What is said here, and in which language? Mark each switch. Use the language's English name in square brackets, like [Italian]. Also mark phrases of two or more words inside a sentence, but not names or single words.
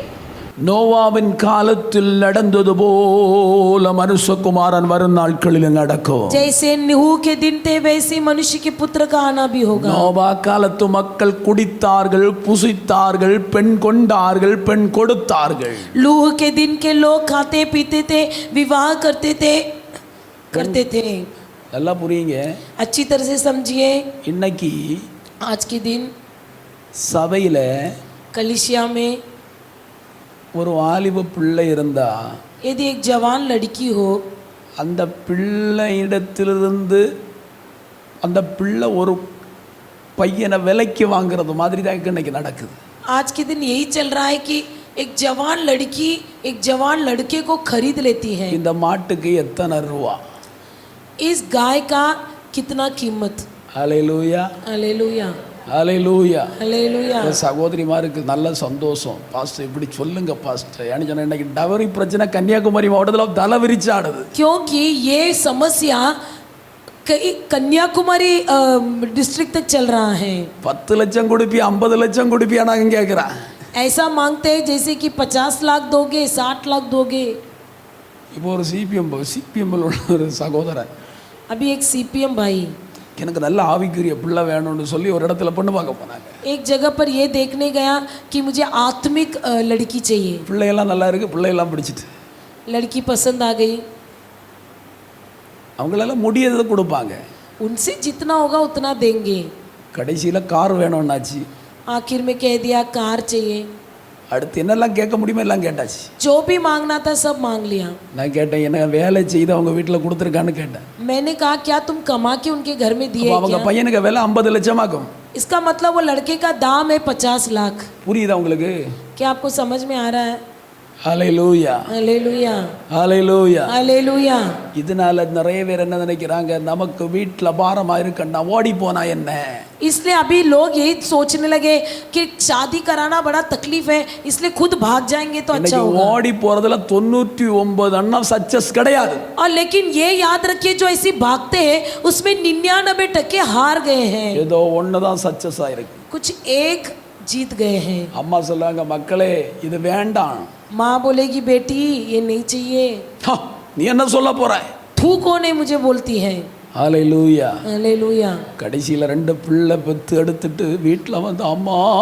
[Tamil] நோவாவின் காலத்தில் நடந்தது போல மனுஷகுமாரன் வரும் நாட்களில் நடக்கும். [Hindi] जैसे नूह के दिन थे वैसे मनुष्य के पुत्र का आना भी होगा। [Tamil] நோவா காலத்து மக்கள் குடித்தார்கள், புசித்தார்கள், பெண் கொண்டார்கள், பெண் கொடுத்தார்கள். [Hindi] नूह के दिन के लोग खाते पीते थे, विवाह करते थे। [Tamil] நல்லா புரியுங்க. [Hindi] अच्छी तरह से समझिए। [Tamil] இன்னைக்கு [Hindi] आज के दिन [Tamil] சபையில [Hindi] कलिसिया में [Tamil] ஒரு வாலிப பிள்ளை இருந்தா [Hindi] यदि एक जवान लड़की हो, [Tamil] அந்த பிள்ளையிடத்திலிருந்து அந்த பிள்ளை ஒரு பையனை விலைக்கு வாங்குறது மாதிரி தான் இன்னைக்கு நடக்குது. [Hindi] आज के दिन यही चल रहा है कि एक जवान लड़की एक जवान लड़के को खरीद लेती है। [Tamil] இந்த மாட்டுக்கு எத்தனை ரூபா? [Hindi] इस गाय का कितना कीमत। [Tamil] ஹல்லேலூயா, [Hindi] हालेलुया, [Tamil] ஹல்லேலூயா. [Hindi] हालेलुया। [Tamil] சகோதரிமாருக்கு நல்ல சந்தோஷம். பாஸ்டர் இப்படி சொல்லுங்க பாஸ்டர். ஏன்னு சொன்னா இன்னைக்கு டவரி பிரச்சனை கன்னியாகுமரி மாவட்டத்தில் தலை விரிச்சாடுது. [Hindi] क्योंकि ये समस्या कई कन्याकुमारी डिस्ट्रिक्ट तक चल रहा है। [Tamil] 10 லட்சம் கொடுப்பி 50 லட்சம் கொடுப்பியா நாங்கள் கேட்குறேன். [Hindi] ऐसा मांगते हैं जैसे कि 50 लाख दोगे, 60 लाख दोगे। [Tamil] இப்போ ஒரு சிபிஎம்ல உள்ள ஒரு சகோதரன் [Hindi] अभी एक सीपीएम भाई [Tamil] எனக்கு நல்ல ஆவிக்குரிய பிள்ளை வேணும்னு சொல்லி ஒரு இடத்துல பொண்ணு பார்க்க போனாங்க. [Hindi] एक जगह पर ये देखने गया कि मुझे आत्मिक लड़की चाहिए। [Tamil] பிள்ளையெல்லாம் நல்லா இருக்கு, பிள்ளையெல்லாம் பிடிச்சிட்டு [Hindi] लड़की पसंद आ गई। [Tamil] அவங்களால முடியதை கொடுப்பாங்க. [Hindi] उनसे जितना होगा उतना देंगे। [Tamil] கடைசியில் கார் வேணும்னாச்சு. [Hindi] आखिर में कह दिया कार चाहिए। [Tamil] அடுத்து என்னெல்லாம் கேட்க முடியுமோ எல்லாம் கேட்டாச்சு. [Hindi] जो भी मांगना था सब मांग लिया। [Tamil] நான் கேட்டேன், என்ன வேலை செய்து அவங்க வீட்டில் கொடுத்துருக்கான்னு கேட்டேன். [Hindi] मैंने कहा क्या तुम कमा के उनके घर में दिए [Tamil] அவங்க [Hindi] क्या? [Tamil] பையனுக்கு விலை 50 லட்சமாக்கும். [Hindi] इसका मतलब वो लड़के का दाम है 50 लाख। [Tamil] புரியுதா உங்களுக்கு? [Hindi] क्या आपको समझ में आ रहा है? [Tamil] ஹல்லேலூயா, [Hindi] हालेलुया, [Tamil] ஹல்லேலூயா. [Hindi] हालेलुया। [Tamil] இதனால நிறைய பேர் என்ன நினைக்கிறாங்க, நமக்கு வீட்டில் பாரமா இருக்கண்டா ஓடி போனா என்ன. [Hindi] इसलिए अभी लोग यही सोचने लगे कि शादी कराना बड़ा तकलीफ है, इसलिए खुद भाग जाएंगे तो अच्छा [Tamil] இன்னைக்கு [Hindi] होगा। [Tamil] ஓடி போறதுல 99 அண்ணா சக்சஸ் கிடையாது. [Hindi] और लेकिन ये याद रखिए जो ऐसी भागते हैं उसमें 99% हार गए हैं, [Tamil] ஏதோ ஒன்று தான் சக்சஸ் ஆயிருக்கு. [Hindi] कुछ एक जीत गए हैं। [Tamil] அம்மா சொல்லுவாங்க, மக்களே இது வேண்டாம். [Hindi] माँ बोलेगी बेटी ये नहीं चाहिए। [Tamil] ஹா, நீ என்ன சொல்ல போற? [Hindi] तू कौन है मुझे बोलती है। [Tamil] ஹல்லேலூயா. [Hindi] हालेलुया। [Tamil] கடைசியில் 2 பிள்ளை பெற்று எடுத்துட்டு வீட்டில் வந்து அம்மா.